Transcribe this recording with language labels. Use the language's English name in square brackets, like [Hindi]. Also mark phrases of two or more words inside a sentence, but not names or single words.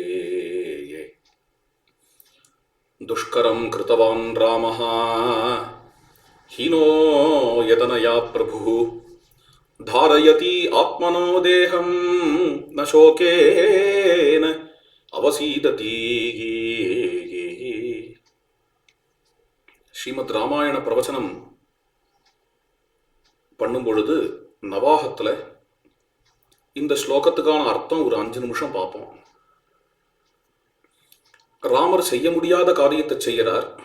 [Sanskrit] दुष्करं कृतवान् रामः हीनो यतनया प्रभुः धारयति आत्मनो देहं न शोकेन अवसीदति। [Tamil] ஸ்ரீமத் ராமாயண பிரவச்சனம் பண்ணும் பொழுது நவாகத்தில் இந்த ஸ்லோகத்துக்கான அர்த்தம் ஒரு 5 நிமிஷம் பார்ப்போம். ராமர் செய்ய முடியாத காரியத்தை செய்கிறார்.